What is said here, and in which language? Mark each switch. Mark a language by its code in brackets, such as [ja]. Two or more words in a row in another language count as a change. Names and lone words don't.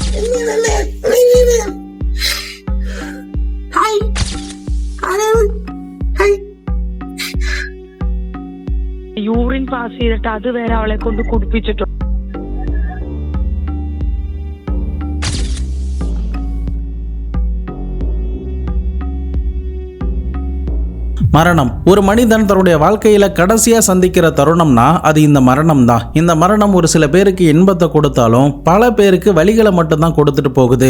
[en] urine pass [ml] ചെയ്തിട്ട് അത് വരെ അവളെ കൊണ്ട് കുടിപ്പിച്ചിട്ടുണ്ട്. [ta] மரணம் ஒரு மனிதன் தன்னுடைய வாழ்க்கையில கடைசியா சந்திக்கிற தருணம்னா அது இந்த மரணம் தான். இந்த மரணம் ஒரு சில பேருக்கு இன்பத்தை கொடுத்தாலும் பல பேருக்கு வலிகளை மட்டும்தான் கொடுத்துட்டு போகுது.